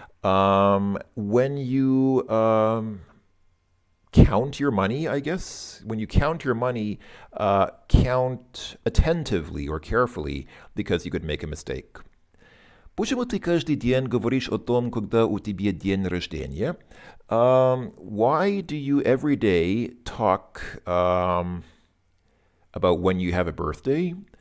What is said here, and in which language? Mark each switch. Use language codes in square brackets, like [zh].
[en] When you count your money, I guess, when you count your money, count attentively or carefully, because you could make a mistake. [ru] Почему ты каждый день говоришь о том, когда у тебя день рождения? [en] Why do you every day talk about when you have a birthday?